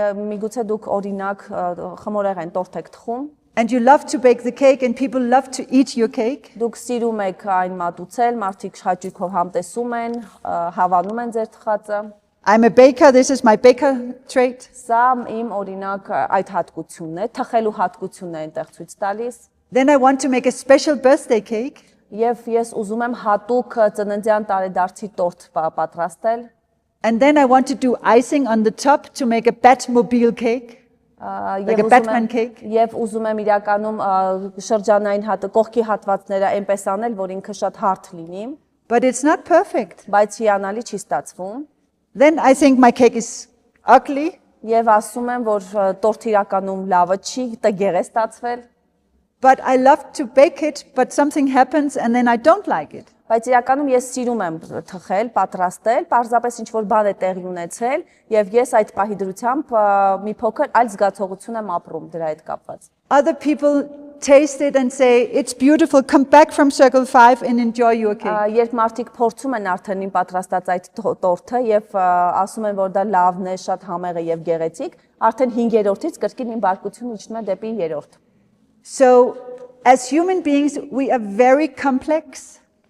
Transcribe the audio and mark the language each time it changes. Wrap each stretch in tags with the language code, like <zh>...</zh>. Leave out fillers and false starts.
<hy>միգուցե դուք օրինակ խմորեղեն տորտ եք թխում,</hy> <en>and you love to bake the cake and people love to eat your cake.</en> <hy>դուք սիրում եք այն մատուցել, մարդիկ հաճույքով համտեսում են, հավանում են ձեր թխածը,</hy> <en>I'm a baker, this is my baker trait.</en> <hy>սա իմ օրինակ այդ հատկությունն է, թխելու հատկությունն է այնտեղ ցույց տալիս,</hy> <en>Then I want to make a special birthday cake.</en> <hy>եւ ես ուզում եմ հատուկ ծննդյան տարեդարձի տորտ պատրաստել,</hy> <en>And then I want to do icing on the top to make a Batmobile cake. Like a Batman cake.</en> <hy>Եվ ուզում եմ իրականում շրջանային կողքի հատվածները այնպես անել, որ ինքը շատ հարթ լինի,</hy> <en>But it's not perfect.</en> <hy>բայց հիանալի չի ստացվում,</hy> <en>Then I think my cake is ugly.</en> <hy>եւ ասում եմ, որ տորտը իրականում լավը չի, տգեղ է ստացվել,</hy> <en>But I love to bake it, but something happens and then I don't like it.</en> <hy>բայց իրականում ես սիրում եմ թխել, պատրաստել, պարզապես ինչ որ բան է տեղի ունեցել, եւ ես այդ պահի դրությամբ մի փոքր այլ զգացողություն եմ ապրում դրա հետ կապված։</hy> <en>Other people taste it and say, it's beautiful, come back from Circle 5 and enjoy your cake.</en> <hy>Երբ մարդիկ փորձում են արդեն իմ պատրաստած այդ տորտը եւ ասում են, որ դա լավն է, շատ համեղ է եւ գեղեցիկ, արդեն 5-րդից կրկին իմ բարկությունը իջնում է դեպի 3-րդ։</hy> <en>So, as human beings, we are very complicated</en>